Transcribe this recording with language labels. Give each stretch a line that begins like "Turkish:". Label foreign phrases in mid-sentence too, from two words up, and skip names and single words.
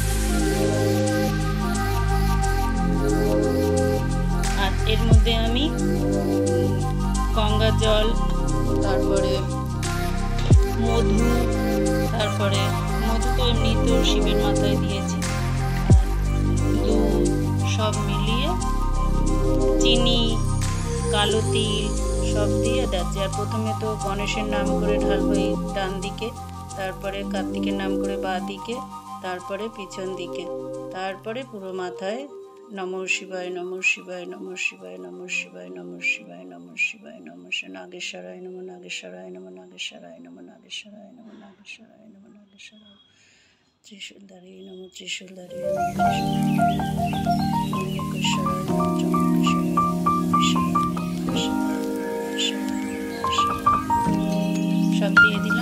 Bangla: আর এর মধ্যে আমি গঙ্গা জল, তারপরে মধু, তারপরে মধু তো এমনিতেও শিবের মাথায় দিয়েছি, আর দুধ সব মিলিয়ে চিনি, কালো তিল সব দিয়ে যাচ্ছে। আর প্রথমে তো গণেশের নাম করে ঢালবো এই ডান দিকে, তারপরে কার্তিকের নাম করে বাঁ দিকে, তারপরে পিছন দিকে, তারপরে পুরো মাথায়
Sanskrit: নমঃ শিবায় নমঃ শিবায় নমঃ শিবায় নমঃ শিবায় নমঃ শিবায় নমঃ শিবায় নমঃ নাগেশ্বরায় নমঃ নাগেশ্বরায় নমঃ নাগেশ্বরায় নমঃ নাগেশ্বরায় নমঃ নাগেশ্বরায় নমঃ নাগেশ্বরায়, ত্রিশূলধারী নমঃ ত্রিশূলধারী
Bangla: সব দিয়ে দিলাম।